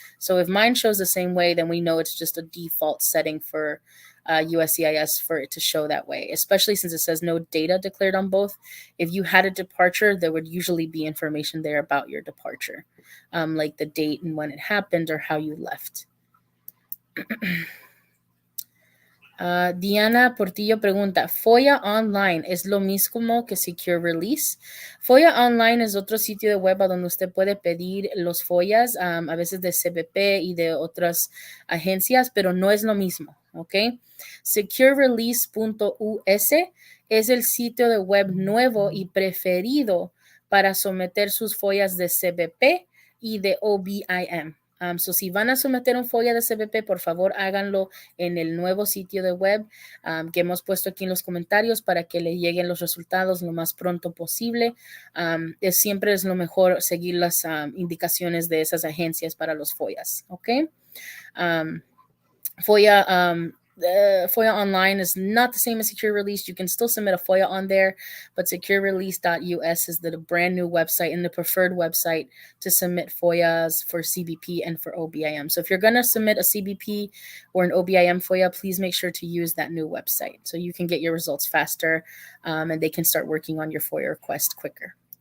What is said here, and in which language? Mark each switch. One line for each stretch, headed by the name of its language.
English: So if mine shows the same way, then we know it's just a default setting for USCIS for it to show that way, especially since it says no data declared on both. If you had a departure, there would usually be information there about your departure, like the date and when it happened or how you left.
Spanish: Diana Portillo pregunta, ¿FOIA Online es lo mismo que Secure Release? FOIA Online es otro sitio de web a donde usted puede pedir los FOIAs, a veces de CBP y de otras agencias, pero no es lo mismo, ¿ok? SecureRelease.us es el sitio de web nuevo y preferido para someter sus FOIAs de CBP y de OBIM. So si van a someter un FOIA de CBP, por favor háganlo en el nuevo sitio de web que hemos puesto aquí en los comentarios para que le lleguen los resultados lo más pronto posible. Siempre es lo mejor seguir las indicaciones de esas agencias para los FOIAs, ¿ok?
English: FOIA Online is not the same as Secure Release. You can still submit a FOIA on there, but SecureRelease.us is the brand new website and the preferred website to submit FOIAs for CBP and for OBIM. So if you're going to submit a CBP or an OBIM FOIA, please make sure to use that new website so you can get your results faster and they can start working on your FOIA request quicker.